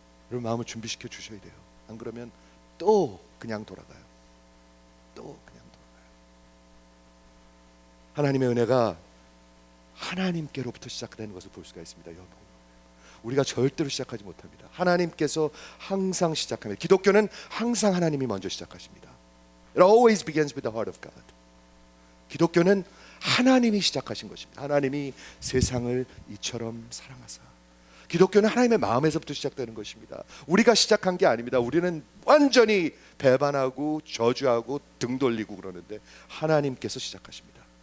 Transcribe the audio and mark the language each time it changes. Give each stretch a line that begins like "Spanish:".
Korean: 여러분 마음을 준비시켜 주셔야 돼요. 안 그러면 또 그냥 돌아가요. 또 그냥 돌아가요. 하나님의 은혜가 하나님께로부터 시작되는 것을 볼 수가 있습니다. 여러분, 우리가 절대로 시작하지 못합니다. 하나님께서 항상 시작합니다. 기독교는 항상 하나님이 먼저 시작하십니다.
English: It always begins with the heart of God.
Korean: 기독교는 하나님이 시작하신 것입니다. 하나님이 세상을 이처럼 사랑하사. 기독교는 하나님의 마음에서부터 시작되는 것입니다. 우리가 시작한 게 아닙니다. 우리는 완전히 배반하고 저주하고 등 돌리고 그러는데 하나님께서 시작하십니다.